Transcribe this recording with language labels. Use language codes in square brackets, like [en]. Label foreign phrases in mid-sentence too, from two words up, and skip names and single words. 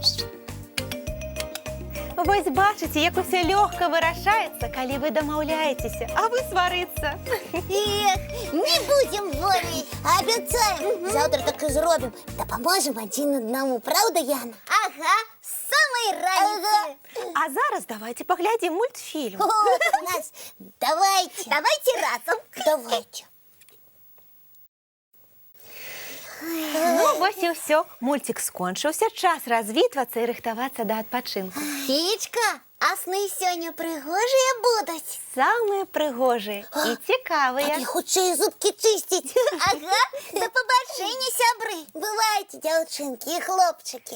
[be] Вось бачыце, як усё лёгка вырашаецца, калі вы дамаўляецеся, а вы сварыцца. Эх, не будзем болей. Абяцаем, заўтра так і зробім. Дапаможам адзін аднаму, праўда, Яна? Ага, з самай раніцы. А зараз давайте паглядзім мультфільм. О, Настя, давайте. Давайте разом. Давайте. Ну, вось і ўсё. Мульцік скончыўся, час развітвацца і рыхтавацца да адпачынку. Фічка, а сны сёння прыгожыя будуць? Самыя прыгожыя і цікавыя. І хутчэй зубкі чысціць. Ага, да пабачэння, сябры. Бывайце, дзяўчынкі і хлопчыкі.